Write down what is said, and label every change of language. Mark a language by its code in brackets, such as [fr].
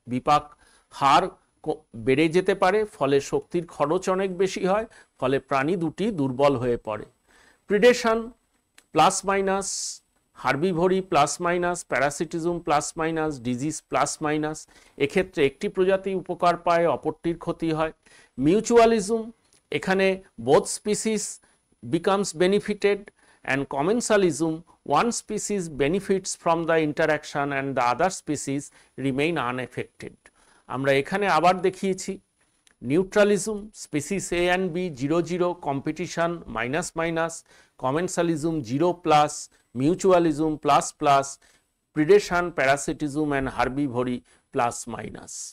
[bn] বিপাক হার বেড়ে যেতে পারে, ফলে শক্তির খরচ অনেক বেশি হয়, ফলে প্রাণী দুটি দুর্বল হয়ে পড়ে। প্রিডেশন plus minus, হার্বিভোরি plus minus, প্যারাসিটিজম plus minus, disease plus minus. এক্ষেত্রে একটি প্রজাতি উপকার পায়, অপরটির ক্ষতি হয়। [en] mutualism, [bn] এখানে [en] Both species becomes benefited, and commensalism, one species benefits from the interaction and the other species remain unaffected. [bn] আমরা এখানে আবার দেখিয়েছি নিউট্রালিজম, species A and B 0 0, competition minus minus, commensalism 0 plus, mutualism plus plus, প্রিডেশন, প্যারাসিটিজম and হার্বিভোরি plus minus.